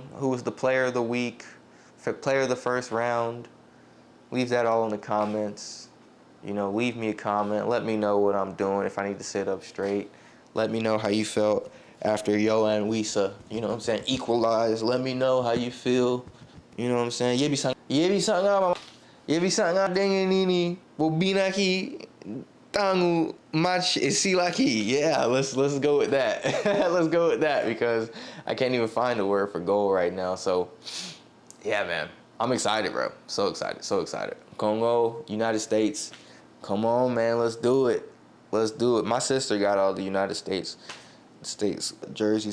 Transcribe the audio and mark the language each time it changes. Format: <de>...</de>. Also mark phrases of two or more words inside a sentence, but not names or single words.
<en>Who was the player of the week? Player of the first round. Leave that all in the comments. Leave me a comment. Let me know what I'm doing, if I need to sit up straight. Let me know how you felt after Yo and Wisa, equalized. Let me know how you feel. You know what I'm saying?</en> <ln>Yebi sanga nini bobinaki tangu match isilaki.</ln> <en>Yeah, let's go with that. Let's go with that, because I can't even find a word for goal right now. So yeah, man. I'm excited, bro. So excited. Congo, United States. Come on, man. Let's do it. My sister got all the United States jerseys.</en>